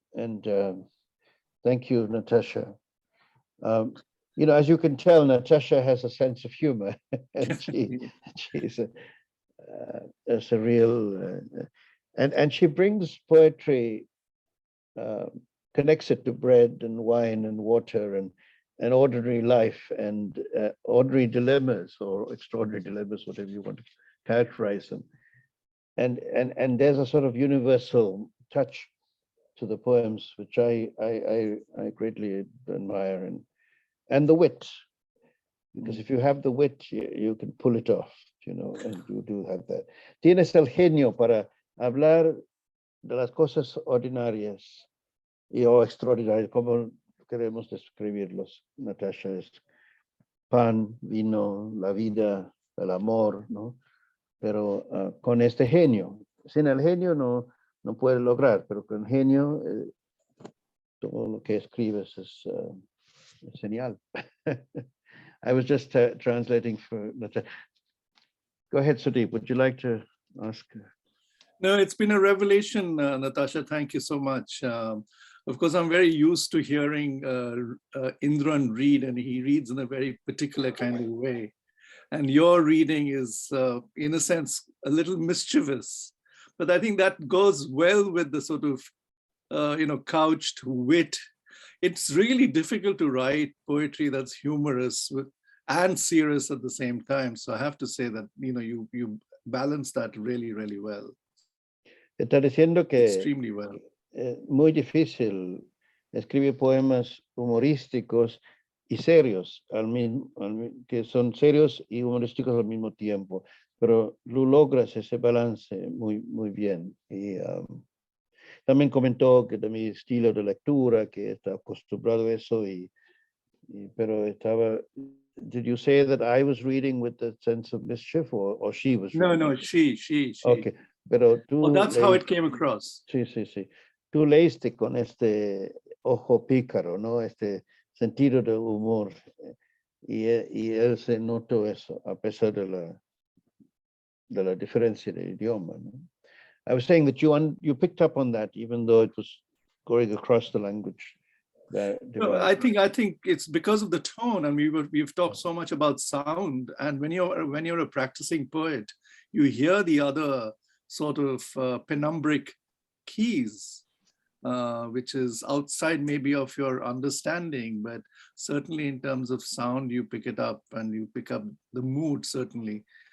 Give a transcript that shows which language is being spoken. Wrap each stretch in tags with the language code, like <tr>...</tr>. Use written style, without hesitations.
<en>And thank you, Natasha. You know, as you can tell, Natasha has a sense of humor, and she's a real, and she brings poetry, connects it to bread and wine and water and ordinary life and ordinary dilemmas or extraordinary dilemmas, whatever you want to characterize them. And there's a sort of universal touch to the poems, which I greatly admire, and the wit, because if you have the wit, you can pull it off, you know, and you do have that.</en> <es>Tienes el genio para hablar de las cosas ordinarias o extraordinarias, como queremos describirlos, Natasha, es pan, vino, la vida, el amor, ¿no? Pero con este genio, sin el genio no puede lograr, pero con genio todo lo que escribes es genial.</es> <en>I was just translating for Natasha. Go ahead, Sudeep. Would you like to ask? No, it's been a revelation, Natasha. Thank you so much. Of course, I'm very used to hearing Indran read, and he reads in a very particular kind of way. And your reading is, in a sense, a little mischievous. But I think that goes well with the sort of, couched wit. It's really difficult to write poetry that's humorous and serious at the same time. So I have to say that, you balance that really, really well.</en> <es>Está diciendo que</es> <en>extremely well.</en> <es>Es muy difícil escribir poemas humorísticos y serios, que son serios y humorísticos al mismo tiempo, pero tú logras ese balance muy, muy bien. Y también comentó que de mi estilo de lectura, que está acostumbrado a eso, pero estaba...</es> <en>Did you say that I was reading with the sense of mischief, or she was reading? No, she.</en> <es>Okay, pero tú...</es> <en>Oh, that's how it came across.</en> <es>Sí. Tú leíste con este ojo pícaro, ¿no? Sentido de humor. Y él se notó eso, a pesar de la diferencia de idioma, ¿no?</es> <en>I was saying that you picked up on that, even though it was going across the language. No, I think it's because of the tone, and we've talked so much about sound. And when you're a practicing poet, you hear the other sort of penumbric keys, which is outside maybe of your understanding, but certainly in terms of sound, you pick it up, and you pick up the mood, certainly.</en>